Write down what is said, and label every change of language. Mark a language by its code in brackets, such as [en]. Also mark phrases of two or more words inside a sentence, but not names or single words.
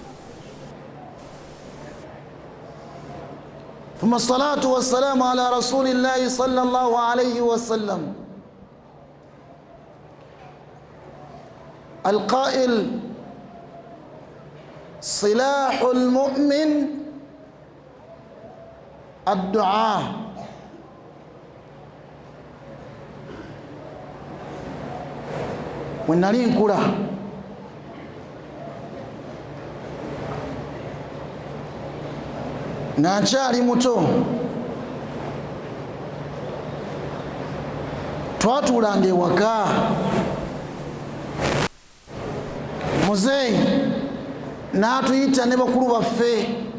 [ar] ثم الصلاة والسلام على رسول الله صلى الله عليه وسلم القائل: سلاح المؤمن الدعاء. ونالي نكورا [lg] nankyali muto twatuulanga ewaka muzeeyi n'atuyita ne bakulu baffe